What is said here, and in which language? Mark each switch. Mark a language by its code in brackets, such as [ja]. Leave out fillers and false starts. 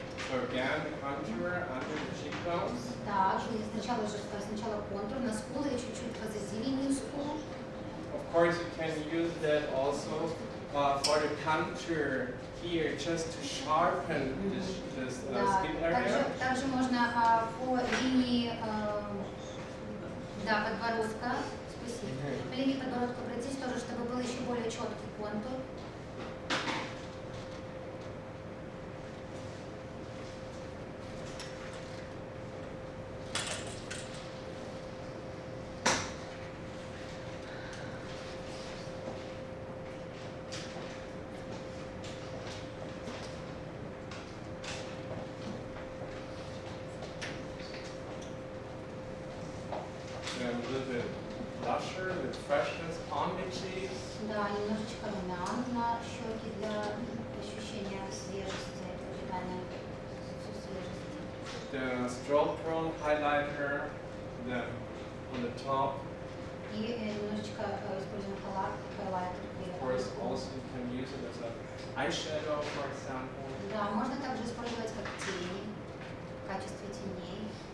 [en] So again, the contour under the cheekbones. [ru] Так, и сначала контур на скулы и чуть-чуть позади линии скул. [en] Of course, you can use that also for the contour here, just to sharpen this [ru] Да, [en] skin area. [ru] также можно по линии подбородка, по линии подбородка пройтись тоже, чтобы был еще более четкий контур. [en] A little bit blusher with freshness on the cheeks. [ru] Да, немножечко румян на щеки для ощущения свежести, ожидания свежести. [en] The strobe pearl highlighter on the top. [ru] И немножечко используем хайлайтер. [en] Of course, also you can use it as an eyeshadow, for example. [ru] Да, можно также использовать как тени, в качестве теней.